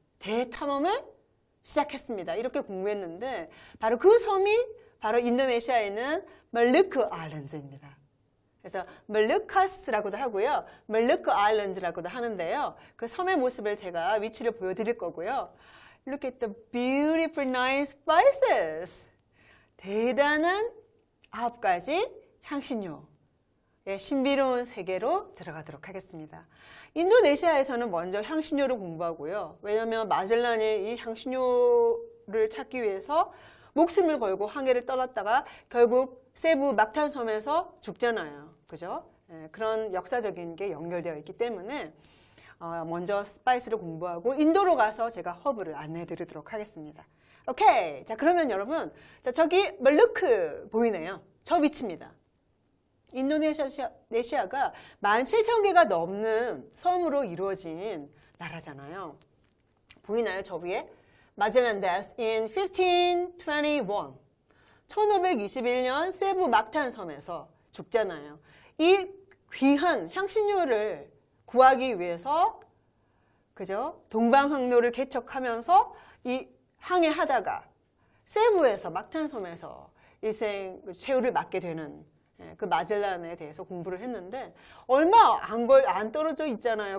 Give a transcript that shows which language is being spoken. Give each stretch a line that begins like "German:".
Korean: 대탐험을 시작했습니다. 이렇게 공부했는데 바로 그 섬이 바로 인도네시아에 있는 말루크 아일랜드입니다. 그래서 말루카스라고도 하고요. 말루크 아일랜드라고도 하는데요. 그 섬의 모습을 제가 위치를 보여드릴 거고요.
English: Look at the beautiful 9 spices.
Korean: 대단한 9가지 향신료의 신비로운 세계로 들어가도록 하겠습니다. 인도네시아에서는 먼저 향신료를 공부하고요. 왜냐하면 마젤란이 이 향신료를 찾기 위해서 목숨을 걸고 항해를 떠났다가 결국 세부 막탄섬에서 죽잖아요. 그죠? 그런 역사적인 게 연결되어 있기 때문에 먼저 스파이스를 공부하고 인도로 가서 제가 허브를 안내해 드리도록 하겠습니다. 오케이. 자, 그러면 여러분, 자, 저기 말루크 보이네요. 저 위치입니다. 인도네시아가 17,000개가 넘는 섬으로 이루어진 나라잖아요. 보이나요? 저 위에?
English: 마젤란 death in 1521.
Korean: 1521년 세부 막탄섬에서 죽잖아요. 이 귀한 향신료를 구하기 위해서 그죠? 동방항로를 개척하면서 이 항해하다가 세부에서 막탄섬에서 일생 최후를 맞게 되는 그 마젤란에 대해서 공부를 했는데 얼마 안 떨어져 있잖아요.